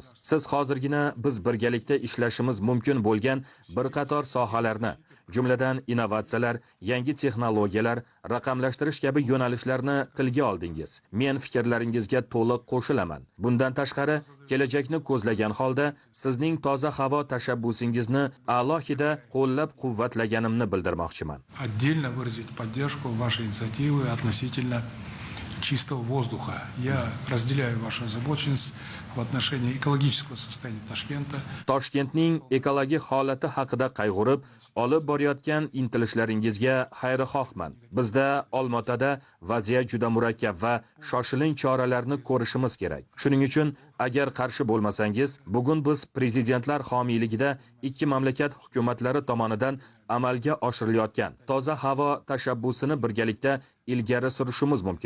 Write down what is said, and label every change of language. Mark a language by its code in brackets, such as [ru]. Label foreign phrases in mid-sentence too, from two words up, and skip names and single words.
[uz] Siz hozirgina biz birgalikda ishlashimiz mumkin bo'lgan bir qator sohalarni, jumladan innovatsiyalar, yangi texnologiyalar, raqamlashtirish kabi yo'nalishlarni tilga oldingiz. Men fikrlaringizga to'liq qo'shilaman. Bundan tashqari, kelajakni ko'zlagan holda sizning toza havo tashabbusingizni alohida qo'llab-quvvatlaganimni bildirmoqchiman. [ru] Отдельно выразить поддержку вашей инициативы относительно чистого воздуха. Я разделяю вашу озабоченность в отношении экологического состояния Ташкента. [uz] Toshkentning ekologik holati haqida qayg'urib, olib borayotgan intilishlaringizga xayrixohman. Bizda Olmaotada vaziyat juda murakkab va shoshilinch choralarni ko'rishimiz kerak. Shuning uchun agar qarshi bo'lmasangiz, bugun biz prezidentlar homiyligida ikki mamlakat hukumatlari tomonidan amalga oshirilayotgan toza havo tashabbusini birgalikda ilgari surishimiz mumkin.